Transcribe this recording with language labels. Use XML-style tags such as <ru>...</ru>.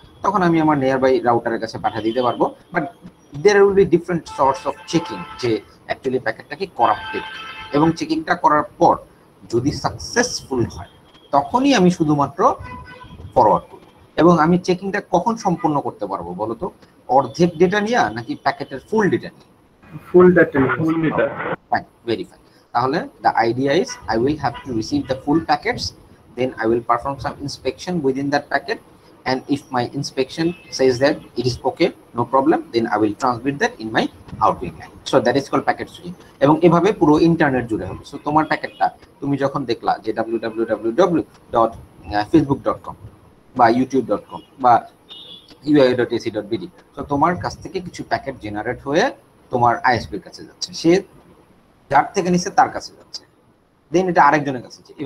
<bn>তখন আমি আমার নিয়ার বাই রাউটারের কাছে পাঠিয়ে দিতে পারবো।</bn> <en>but there will be different sorts of checking</en> <bn>যে অ্যাকচুয়ালি প্যাকেটটা কি করাপ্টেড, এবং চেকিংটা করার পর যদি সাকসেসফুল হয় তখনই আমি শুধুমাত্র ফরওয়ার্ড করব। এবং আমি চেকিংটা কখন সম্পূর্ণ করতে পারবো বলো তো? অর্ধেক ডেটা নিয়ে নাকি প্যাকেটের ফুল ডেটা নিয়ে? ফুল ডাটা।</bn> <en>Fine, very fine.</en> <bn>তাহলে</bn> <en>the idea is I will have to receive the full packets, then I will perform some inspection within that packet, and if my inspection says that it is okay, no problem, then I will transmit that in my outgoing line. So that is called packet switching.</en> <bn>এবং এভাবে পুরো internet জুড়ে হবে। So তোমার প্যাকেটটা তুমি যখন দেখলা যে www.facebook.com বা youtube.com বা ui.ac.bd, তো তোমার কাছ থেকে কিছু প্যাকেট জেনারেট হয়ে তোমার আইএসপির কাছে যাচ্ছে, সে যার থেকে নিচ্ছে তার কাছে যাচ্ছে, দেন এটা আরেকজনের কাছে যাচ্ছে।</bn>